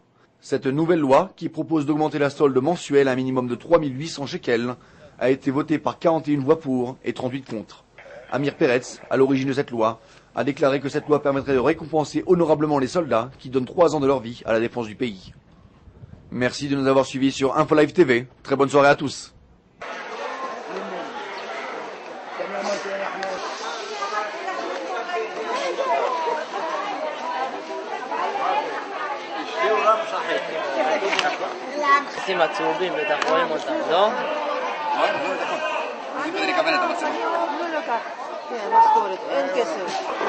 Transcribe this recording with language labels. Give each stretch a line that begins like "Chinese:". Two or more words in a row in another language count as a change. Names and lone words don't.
French: Cette nouvelle loi, qui propose d'augmenter la solde mensuelle à un minimum de 3800 shekels, a été votée par 41 voix pour et 38 contre. Amir Peretz, à l'origine de cette loi, a déclaré que cette loi permettrait de récompenser honorablement les soldats qui donnent 3 ans de leur vie à la défense du pays. Merci de nous avoir suivis sur InfoLive TV. Très bonne soirée à tous.
Hebrew: הכרטיסים הצהובים בטח רואים אותם, לא? לא לקח, כן, משכורת, אין כסף.